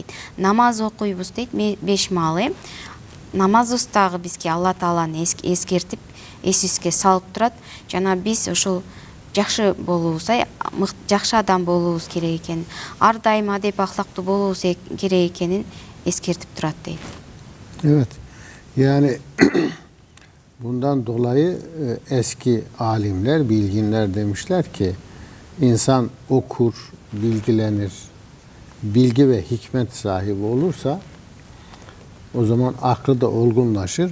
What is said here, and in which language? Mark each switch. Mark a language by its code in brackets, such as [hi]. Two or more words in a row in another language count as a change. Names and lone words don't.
[ky] Намаз окуйбуз дейт 5 маал. Намазыбыз дагы бизге Алла Тааланы эскертип, эсибизге салып турат. Жана биз ошол жакшы болуубуз, жакшы адам болуубуз керек экен, ар дайым адеп ахлактуу болуубуз керек экенин эскертип турат дейт. [tr] Evet. Yani bundan dolayı eski alimler, bilginler demişler ki insan okur, bilgilenir, bilgi ve hikmet sahibi olursa o zaman aklı da olgunlaşır.